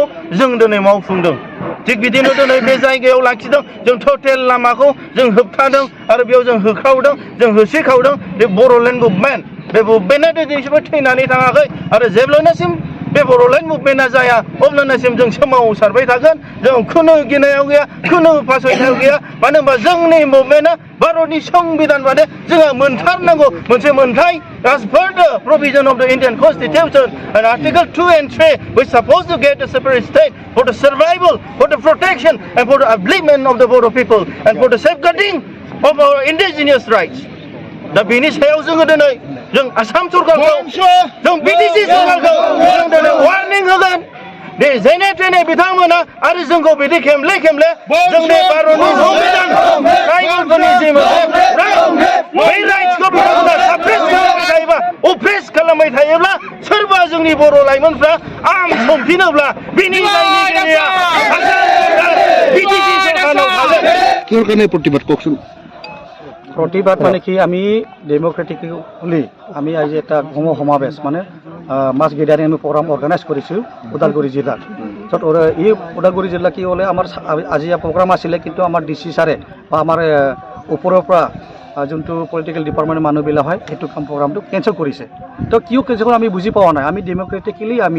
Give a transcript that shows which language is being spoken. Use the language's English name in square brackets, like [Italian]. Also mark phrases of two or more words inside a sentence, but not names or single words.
[Bodo] जों दिनै मावफुंदों थिग बिदिनो दिनै बे जायगायाव लाखिदों जों टटेल लामाखौ जों होबथादों आरो बेयाव जों होख्रावदों जों होसिख्रावदों बे बड'लेण्ड मुभमेन्ट बे मुभमेन्टआ दिनैसिमबो थैनानै थाङाखै आरो जेब्लासिम बे बड'लेण्ड मुभमेन्टआ जाया अब्लासिम जों सोमावसारबाय थागोन जों खुनु गिनायाव गैया खुनु फासयनायाव गैया मानो होनबा जोंनि मुभमेन्टआ भारतनि संबिधान बादि जोंहा मोनथारनांगौ मोनसे मोनथाय [English] as per the provision of the Indian Constitution and Article 2 and 3 we're supposed to get a separate state for the survival for the protection and for the upliftment of the Bodo people and for the safeguarding of our indigenous rights [Bodo] दा बेनि सायाव जोङो दिनै जों आसाम सरकारखौ जों बिटिसि सरकारखौ जों दिनै वार्निं होगोन दे जेने थेने बिथांमोना आरो जोंखौ बिदि खेमले जोंनि भारतनि संबिधान ट्राइबेलफोरनि जि मोनसे बै राइट्सखौ बिथांमोना साप्रेस खालामबाय थायोबा अप्रेस खालामबाय थायोब्ला सोरबा जोंनि बर' लाइमोनफ्रा आर्म संफिनोब्ला बिनि दायनिगिरिया बिटिसि सरकारनाव थागोन [Assamese] কিহৰ কাৰণে প্ৰতিবাদ কওকচোন প্ৰতিবাদ মানে কি আমি ডেম'ক্ৰেটিকলি আমি আজ এটা সমাবেশ মানে [English] mass gathering [Assamese] আমি [English] program organize [Assamese] কৰিছোঁ ওদালগুৰি জিলাত য'ত এই ওদালগুৰি জিলা কি হ'লে আমাৰ আজি প্ৰগ্ৰাম আছিলে কিন্তু আমাৰ ডিচি ছাৰে বা আমাৰ ওপৰৰ পৰা যোনটো [English] political departmentৰ [Assamese] মানুহবিলাক হয় সেইটো প্ৰগ্ৰামটো কেঞ্চেল কৰিছে তো কিয় কেঞ্চেল আমি বুজি পোৱা নাই আমি ডেম'ক্ৰেটিকেলি আমি